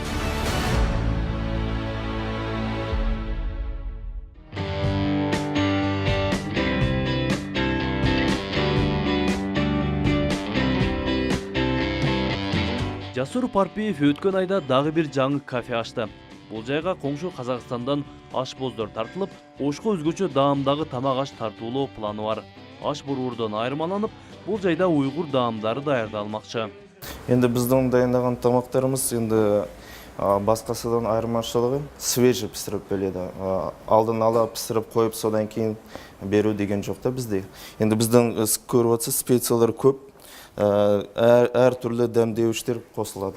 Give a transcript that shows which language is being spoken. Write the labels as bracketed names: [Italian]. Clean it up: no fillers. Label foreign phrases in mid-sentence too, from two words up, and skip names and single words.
[Kyrgyz] Жасур Парпиев өткөн айда дагы бир жаңы кафе ачты. Бул жайга коңшу Казакстандан ашпоздор тартылып, Ошко өзгөчө даамдагы тамак аш тартуулоо планы бар. Аш буруурдан айырмаланып, бул жайда уйгур даамдары даярдалмакчы. [Kazakh] Енді біздің дайындаған тамақтарымыз енді басқасынан айырмашылығы свежий пісіріп береді. Алдын ала пісіріп қойып, содан кейін беру деген жоқ та бізде. Енді біздің көріп отырсыз, специялар көп, әр түрлі дәмдеуіштер қосылады.